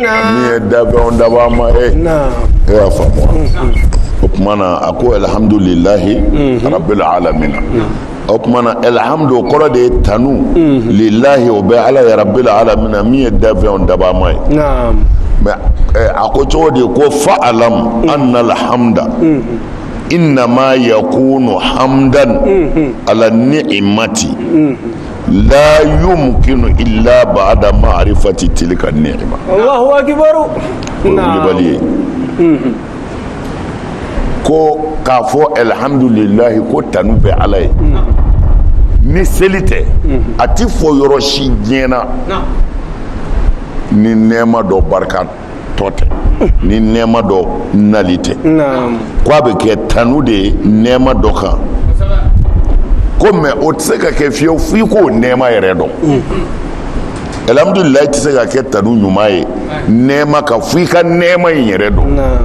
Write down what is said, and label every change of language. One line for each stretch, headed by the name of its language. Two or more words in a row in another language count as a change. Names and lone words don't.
Bambara: min ye dabɛnw daba ma ye e y'a faamu o tuma na a ko
Arabic: الحمد لله رب العالمين
Bambara: o tuma na alhamdu kɔrɔ de ye tanu lillahi o bɛ ala ye
Arabic: رب العالمين
Bambara: min ye dabɛnw daba ma ye mais a ko cogo di ko
Arabic: فاعلم أن الحمد إنما يكون حمدا على نعمة لا يمكن إلا بعد معرفة تلك النعمة. الله أكبر.
Bambara: Na'am. Ko k'a fɔ alhamdulillahi ko tanu bɛ ala ye ni seli tɛ a ti fɔ yɔrɔ si diɲɛ na ni nɛɛma dɔ barika tɔ tɛ ni nɛɛma dɔ nali tɛ ko a bɛ kɛ tanu de ye nɛɛma dɔ kan ko mais o tɛ se ka kɛ fiyewu f'i k'o nɛɛma yɛrɛ dɔn alhamdulilayi tɛ se ka kɛ tanu ɲuman ye nɛɛma kan f'i ka nɛɛma in yɛrɛ dɔn